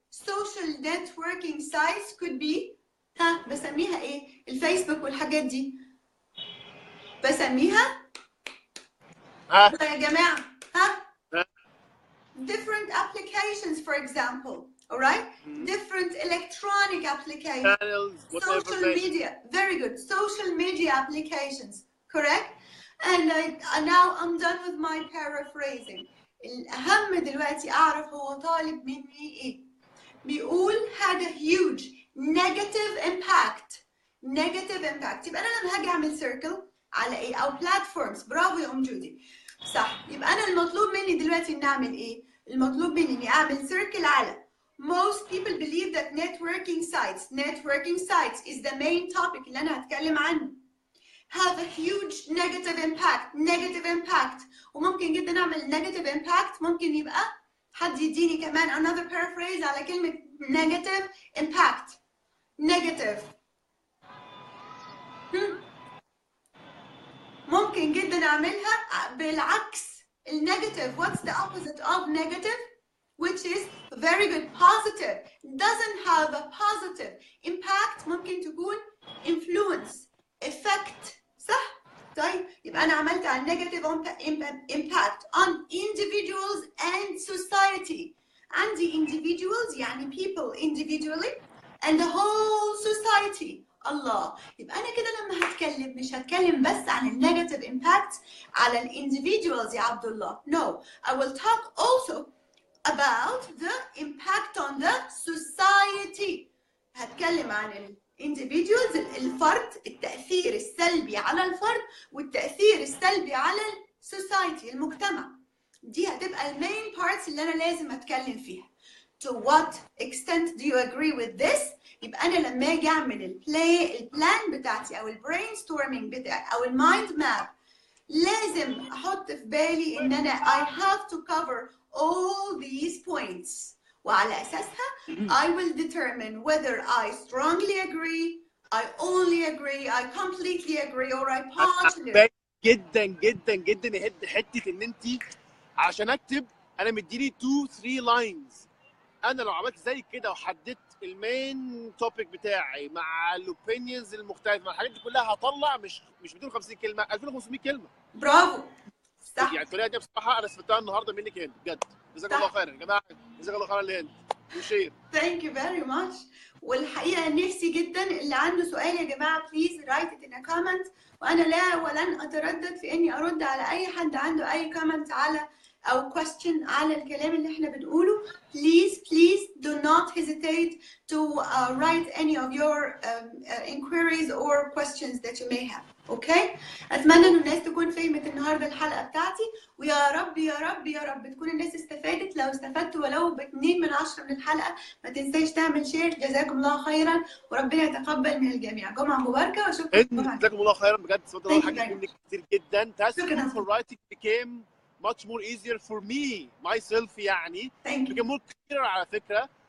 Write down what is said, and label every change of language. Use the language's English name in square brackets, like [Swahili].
[English] Social networking sites could be [Arabic] بسميها ايه؟ الفيسبوك والحاجات دي بسميها يا جماعة [English] different applications for example, all right? Different electronic applications, social media, very good, social media applications, correct? And now I'm done with my paraphrasing. [Arabic] الأهم دلوقتي أعرف هو طالب مني إيه. بيقول [English] had a huge negative impact. Negative impact. [Arabic] يبقى أنا لما هاجي أعمل circle على إيه؟ أو platforms. برافو يا أم جودي. صح. يبقى أنا المطلوب مني دلوقتي إني أعمل إيه؟ المطلوب مني إني أعمل circle على [English] most people believe that networking sites is the main topic [Arabic] اللي أنا هتكلم عنه. [English] have a huge negative impact. [Arabic] وممكن جدا أعمل negative impact. ممكن يبقى حد يديني كمان another paraphrase على كلمة negative impact. [English] negative. [Arabic] ممكن جدا أعملها بالعكس. النيجاتيف. [English] What's the opposite of negative? Which is very good. Positive. Doesn't have a positive impact. [Arabic] ممكن تكون influence. [English] effect. [Arabic] صح؟ طيب يبقى أنا عملت على [English] negative impact on individuals and society. عندي individuals يعني people individually and the whole society. [Arabic] الله. يبقى أنا كده لما هتكلم مش هتكلم بس عن النيجاتيف impact على individuals يا عبد الله. [English] No, I will talk also about the impact on the society. [Arabic] هتكلم عن individuals الفرد، التأثير السلبي على الفرد والتأثير السلبي على society المجتمع. دي هتبقى المين parts اللي أنا لازم أتكلم فيها. [English] To what extent do you agree with this؟ [Arabic] يبقى أنا لما أجي أعمل البلان بتاعتي أو الbrainstorming بتاعي أو المايند ماب لازم أحط في بالي إن أنا [English] I have to cover all these points. وعلى أساسها I will determine whether I strongly agree, I only agree, I completely agree, or I partially. [Arabic] جدا جدا جدا يهد حته ان انت عشان اكتب انا مديني 2-3 لاينز. انا لو عملت زي كده وحددت المين توبيك بتاعي مع الاوبينيونز المختلفه مع الحاجات دي كلها هطلع مش 250 كلمه 2500 كلمه. برافو. صح. يعني الطريقه دي بصراحه انا استفدتها النهارده منك هند بجد. جزاك الله خيرا يا جماعه. جزاك الله خيرا لهند. وشير. [English] Thank you very much. [Arabic] والحقيقه نفسي جدا اللي عنده سؤال يا جماعه [English] please write it in a comment. [Arabic] وانا لا ولن اتردد في اني ارد على اي حد عنده اي comment على أو question على الكلام اللي احنا بنقوله. [English] Please do not hesitate to write any of your inquiries or questions that you may have. Okay? [Arabic] أتمنى إن الناس تكون فهمت النهارده الحلقة بتاعتي، ويا رب يا رب يا رب تكون الناس استفادت. لو استفدتوا ولو ب2 من 10 من الحلقة ما تنساش تعمل شير. جزاكم الله خيرا وربنا يتقبل من الجميع. جمعة مباركة وشكرا. جزاكم الله خيرا بجد. استفدت الله حاجات منك كتير جدا. شكرا. [English] for writing became much more easier for me myself يعني. became more clear على فكرة.